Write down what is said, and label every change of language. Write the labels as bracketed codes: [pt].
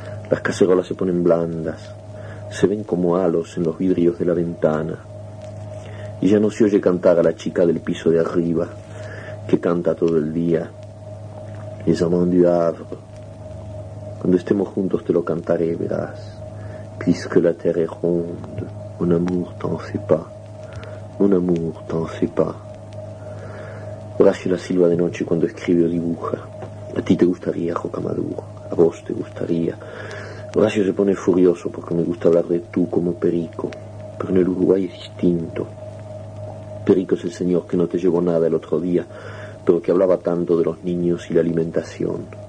[es] Las cacerolas se ponen blandas, se ven como halos en los vidrios de la ventana, y ya no se oye cantar a la chica del piso de arriba, que canta todo el día. Les amants du Havre. Cuando estemos juntos te lo cantaré, verás. [fr] Puisque la terre est ronde, mon amour t'en fais pas, mon amour t'en fais pas. [es] Horacio la silba de noche cuando escribe o dibuja. A ti te gustaría, Rocamadour, a vos te gustaría. Horacio se pone furioso porque me gusta hablar de tú como Perico, pero en el Uruguay es distinto. Perico es el señor que no te llevó nada el otro día, pero que hablaba tanto de los niños y la alimentación.